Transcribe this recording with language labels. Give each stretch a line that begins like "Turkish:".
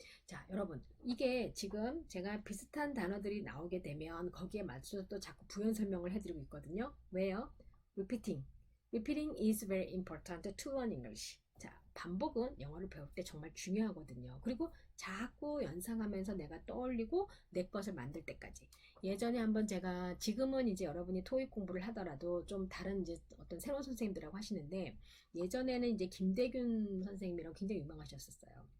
Korean: 자, 여러분, 이게 지금 제가 비슷한 단어들이 나오게 되면 거기에 맞춰서 또 자꾸 부연 설명을 해드리고 있거든요. 왜요?
English: repeating. repeating is very important to learn English.
Korean: 자, 반복은 영어를 배울 때 정말 중요하거든요. 그리고 자꾸 연상하면서 내가 떠올리고 내 것을 만들 때까지. 예전에 한번 제가, 지금은 이제 여러분이 토익 공부를 하더라도 좀 다른 이제 어떤 새로운 선생님들하고 하시는데, 예전에는 이제 김대균 선생님이랑 굉장히 유명하셨었어요.